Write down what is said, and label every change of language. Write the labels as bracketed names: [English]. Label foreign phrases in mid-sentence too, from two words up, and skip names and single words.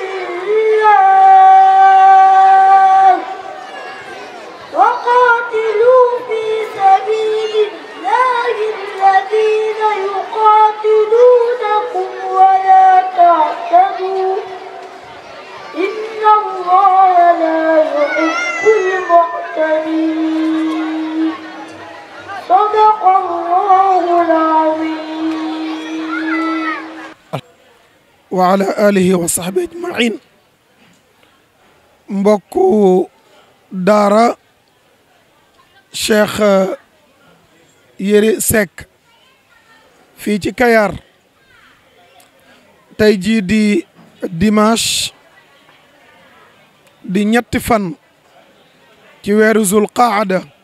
[Arabic] الله وقاتلوا في سبيل الله الذين يقاتلونكم ولا تعتدوا إن الله لا يحب المعتدين صدق الله العظيم وعلى آله وصحبه أجمعين [Wolof] mbokku daara Cheikh Yéri Seck fii ci Kayar tey jii di dimanche di ñetti fan ci weeru Zul Qaada